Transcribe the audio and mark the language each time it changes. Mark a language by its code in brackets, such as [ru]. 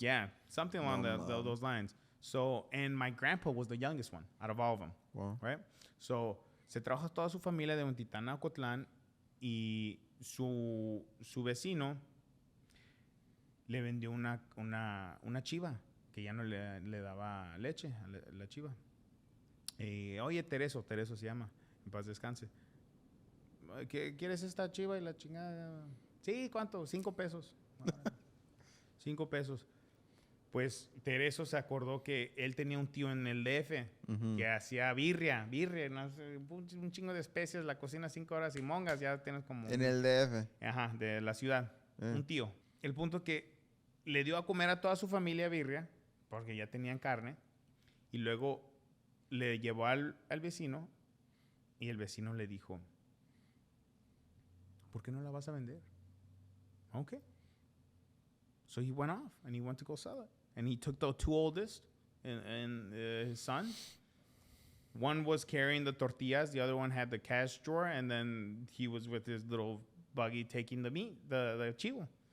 [en] Yeah, something along those lines. So, and my grandpa was the youngest one out of all of them. Wow. Right? [es] So, se trajo toda su familia de Huentitán a Ocotlan y su vecino le vendió una chiva que ya no le daba leche a la chiva. Oye, Tereso se llama, en paz descanse. ¿Quieres esta chiva y la chingada? Sí, ¿cuánto? 5 pesos. 5 pesos. Pues Tereso se acordó que él tenía un tío en el DF que hacía birria, no sé, un chingo de especias, la cocina 5 horas y mongas, ya tienes como... En el DF. Ajá, de la ciudad. Un tío. El punto que le dio a comer a toda su familia birria, porque ya tenían carne, y luego le llevó al vecino, y el vecino le dijo, ¿por qué no la vas a vender? [en] Okay. So he went off, and he went to go sell it. And he took the 2 oldest and his son. One was carrying the tortillas. The other one had the cash drawer. And then he was with his little buggy taking the meat, the chivo.